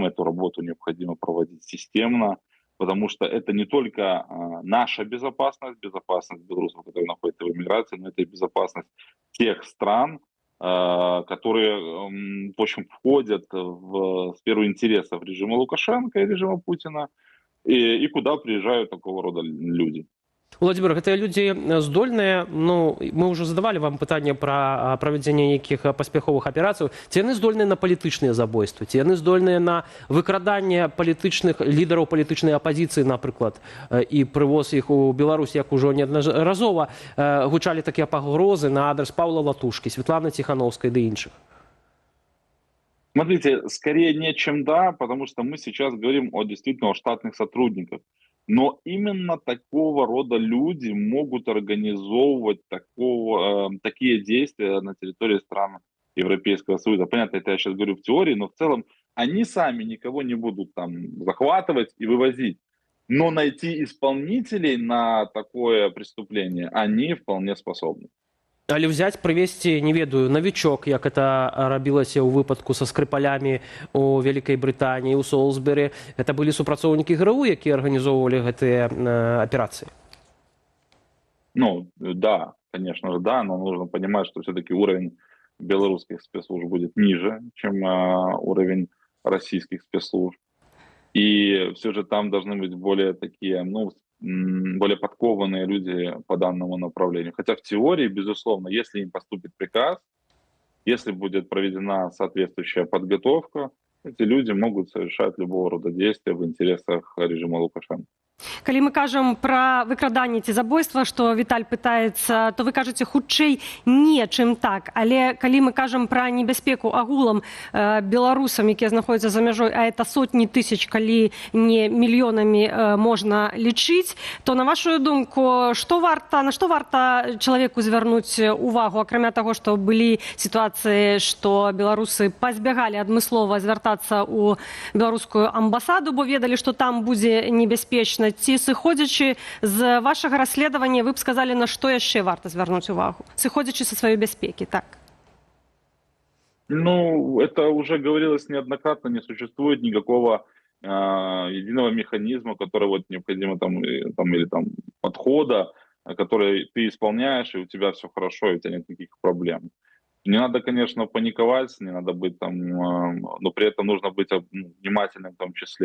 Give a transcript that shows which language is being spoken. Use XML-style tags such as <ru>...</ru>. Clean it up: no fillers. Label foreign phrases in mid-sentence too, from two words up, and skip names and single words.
<ru>Эту работу необходимо проводить системно, потому что это не только наша безопасность, безопасность белорусов, которые находятся в эмиграции, но это и безопасность тех стран, которые, в общем, входят в сферу интересов режима Лукашенко и режима Путина, и куда приезжают такого рода люди. Владимир,</ru> <be>гэтыя людзі здольныя, мы ўжо задавалі вам пытанне пра правядзенне нейкіх паспяховых аперацый, ці яны здольныя на палітычныя забойствы, ці яны здольныя на выкраданне палітычных лідараў палітычнай апазіцыі, напрыклад, і прывоз іх у Беларусь, як ужо неаднаразова гучалі такія пагрозы на адрес Паўла Латушкі, Светланы Тихановскай ды іншых.</be> <ru>Смотрите, скорее нет, чем да, потому что мы сейчас говорим действительно о штатных сотрудниках. Но именно такого рода люди могут организовывать такие действия на территории стран Европейского Союза. Понятно, это я сейчас говорю в теории, но в целом они сами никого не будут там захватывать и вывозить. Но найти исполнителей на такое преступление они вполне способны.</ru> <be>Але взять, прывесці, не ведаю, навічок, як это рабілася ў выпадку са скрыпалямі у Вялікай Брытаніі, у Солсбері. Это былі супрацоўнікі ГРУ, якія арганізоўвалі гэтыя аперацыі?</be> <ru>Ну, да, конечно же, да, но нужно понимать, что все-таки уровень белорусских спецслужб будет ниже, чем уровень российских спецслужб. И все же там должны быть более такие, ну, более подкованные люди по данному направлению. Хотя в теории, безусловно, если им поступит приказ, если будет проведена соответствующая подготовка, эти люди могут совершать любого рода действия в интересах режима Лукашенко.</ru> <be>Калі мы кажам пра выкраданне ці забойства, што Віталь пытаецца, то вы кажаце хутчэй не, чым так. Але калі мы кажам пра небяспеку агулам беларусам, якія знаходзяцца за мяжой,</be> <ru>а это сотні тысяч,</ru> <be>калі не мільёнамі можна лічыць, то на вашу думку, на што варта чалавеку звярнуць увагу, акрамя таго, што былі сітуацыі, што беларусы пазбягалі адмыслова звяртацца ў беларускую амбасаду, бо ведалі, што там будзе небяспечна. Ці сыходзячы з вашага расследавання, вы б сказалі, на што яшчэ варта звярнуць увагу? Сыходзячы са сваёй бяспекі, так?</be> <ru>Ну, это уже говорилось неоднократно, не существует никакого единого механизма, который вот необходимо или подхода, который ты исполняешь, и у тебя все хорошо, и у тебя нет никаких проблем. Не надо, конечно, паниковать, не надо быть там, но при этом нужно быть внимательным в том числе.</ru>